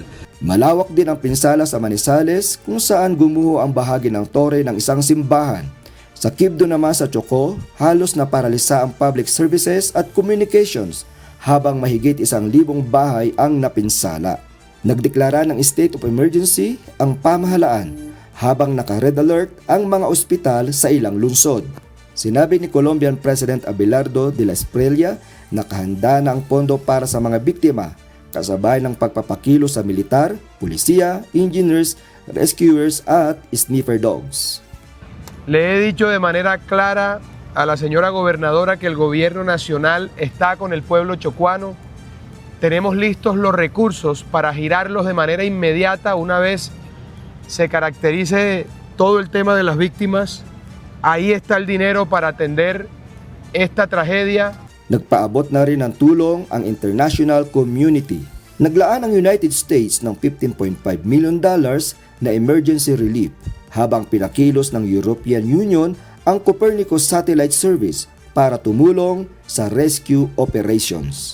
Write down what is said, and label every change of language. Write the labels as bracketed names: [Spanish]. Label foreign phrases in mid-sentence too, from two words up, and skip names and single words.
[Filipino] Malawak din ang pinsala sa Manizales kung saan gumuho ang bahagi ng tore ng isang simbahan. Sa Quibdó naman sa Choco, halos naparalisa ang [English] public services [Filipino] at communications habang mahigit 1,000 bahay ang napinsala. Nagdeklara ng [English] state of emergency [Filipino] ang pamahalaan habang naka- [English] red alert [Filipino] ang mga ospital sa ilang lungsod. Sinabi ni [English] Colombian President [Filipino] Abelardo de la Espriella na nakahanda na ang pondo para sa mga biktima kasabay ng pagpapakilo sa militar, pulisiya, engineers, rescuers at [English] sniffer dogs. [Spanish] Le he dicho de manera clara a la señora gobernadora que el gobierno nacional está con el pueblo chocuano. Tenemos listos los recursos para girarlos de manera inmediata una vez se caracterice todo el tema de las víctimas. Ahí está el dinero para atender esta tragedia. [Filipino] Nagpaabot na rin ng tulong ang international community. Naglaan ang United States ng $15.5 million na [English] emergency relief [Filipino] habang pinakilos ng European Union ang Copernicus Satellite Service para tumulong sa [English] rescue operations.